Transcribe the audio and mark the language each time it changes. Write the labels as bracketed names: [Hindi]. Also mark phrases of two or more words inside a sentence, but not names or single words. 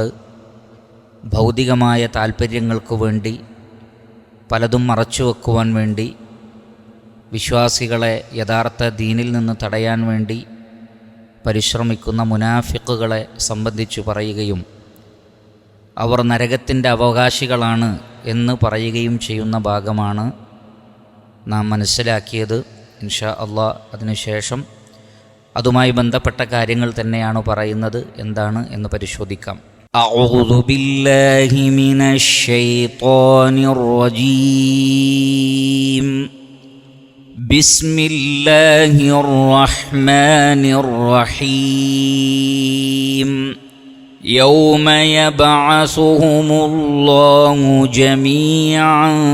[Malayalam] ഭൗതികമായ താൽപ്പര്യങ്ങൾക്ക് വേണ്ടി പലതും മറച്ചു വെക്കുവാൻ വേണ്ടി, വിശ്വാസികളെ യഥാർത്ഥ ദീനിൽ നിന്ന് തടയാൻ വേണ്ടി പരിശ്രമിക്കുന്ന മുനാഫിക്കുകളെ സംബന്ധിച്ചു പറയുകയും അവർ നരകത്തിൻ്റെ അവകാശികളാണ് എന്ന് പറയുകയും ചെയ്യുന്ന ഭാഗമാണ് നാം മനസ്സിലാക്കിയത്. [Arabic] إن شاء الله [Malayalam] അതിനുശേഷം അതുമായി ബന്ധപ്പെട്ട കാര്യങ്ങൾ തന്നെയാണ് പറയുന്നത്. എന്താണ് എന്ന് പരിശോധിക്കാം. [Arabic] أعوذ بالله من الشيطان الرجيم. بسم الله الرحمن الرحيم. يوم يبعثهم الله جميعا